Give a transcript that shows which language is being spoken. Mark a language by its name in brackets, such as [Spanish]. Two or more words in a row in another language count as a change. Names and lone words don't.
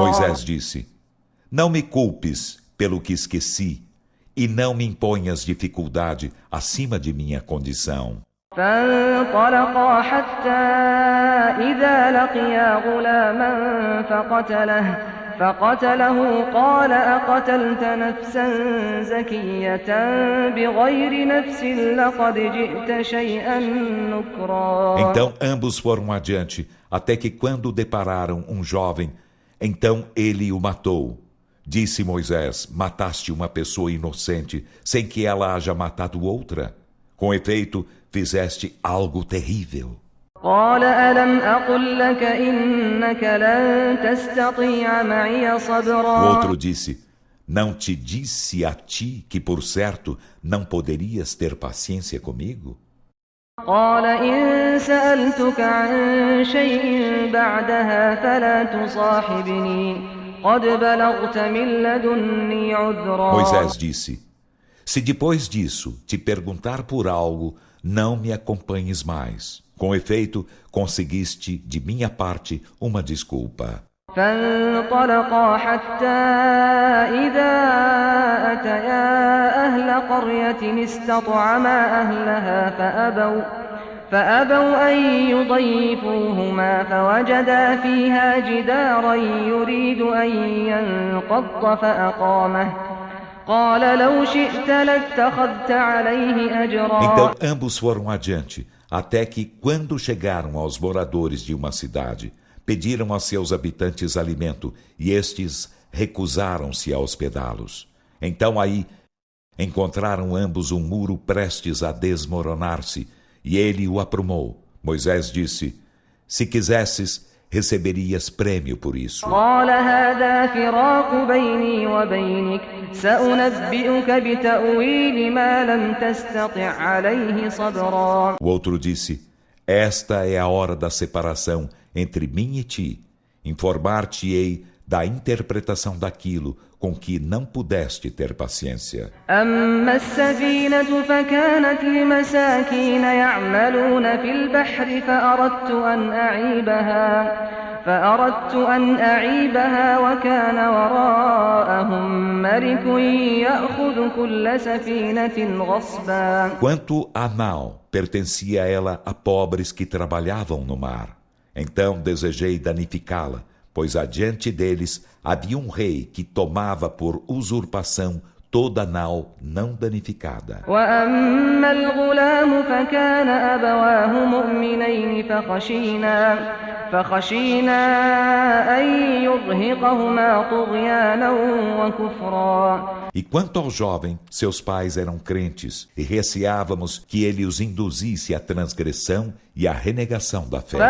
[Portuguese] Moisés disse: Não me culpes pelo que esqueci, e não me imponhas dificuldade acima de minha condição. [Arabic] فانطلقا حتى إذا لقيا غلاما فقتله فقتله قال أقتلت نفسا زكية بغير نفس لقد جئت شيئا نكرا. [Portuguese] Então ambos foram adiante, até que quando depararam um jovem, então ele o matou. Disse Moisés: mataste uma pessoa inocente, sem que ela haja matado outra. Com efeito, fizeste algo terrível. [Arabic] قال ألم أقل لك إنك لن تستطيع معي [Portuguese] O [Arabic] صبرا. [Portuguese] outro disse: não te disse a ti que, por certo, não poderias ter paciência comigo? [Arabic] قال إن سألتك عن شيء بعدها فلا تصاحبني قد بلغت من لدني عذرا. [Portuguese] Moisés disse: se depois disso te perguntar por algo, não me acompanhes mais. Com efeito, conseguiste de minha parte uma desculpa. [Arabic] فانطلقا حتى إذا أتيا أهل قرية استطعما أهلها فأبوا أن يضيفوهما فوجدا فيها جدارا يريد أن ينقض فأقامه قال لو شئت لاتخذت عليه أجرا. [Portuguese] Então ambos foram adiante, até que, quando chegaram aos moradores de uma cidade, pediram a seus habitantes alimento, e estes recusaram-se a hospedá-los. Então aí encontraram ambos um muro prestes a desmoronar-se, e ele o aprumou. Moisés disse: se quisesses, receberias prêmio por isso. [Arabic] قال هذا فراق بيني وبينك سأنبئك بتأويل ما لم تستطع عليه صبرا. [Portuguese] O outro disse: esta é a hora da separação entre mim e ti. Informar-te-ei da interpretação daquilo com que não pudeste ter paciência. [Arabic] أما السفينة فكانت لمساكين يعملون في البحر فأردت أن أعيبها وكان وراءهم ملك يأخذ كل سفينة غصبا. [Portuguese] Quanto à nau, pertencia ela a pobres que trabalhavam no mar. Então desejei danificá-la, pois adiante deles havia um rei que tomava por usurpação toda a nau não danificada. [Arabic] وأما الغلام فكان أبواه مؤمنين فخشينا أن يرهقهما طغيانا وكفرا. [Portuguese] E quanto ao jovem, seus pais eram crentes, e receávamos que ele os induzisse à transgressão e à renegação da fé.